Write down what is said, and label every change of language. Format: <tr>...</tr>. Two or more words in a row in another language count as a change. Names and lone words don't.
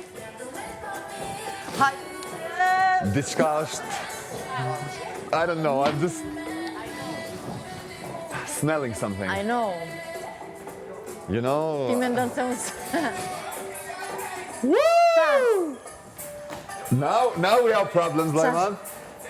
<sq>Hajde. diçka është,</sq> <en>I don't know, I'm just smelling something, I know. you</en> <sq>Ti</sq> <en>know?</en> <sq>me ndonë se unë...</sq> <en>Now we have problems, Lajman.</en>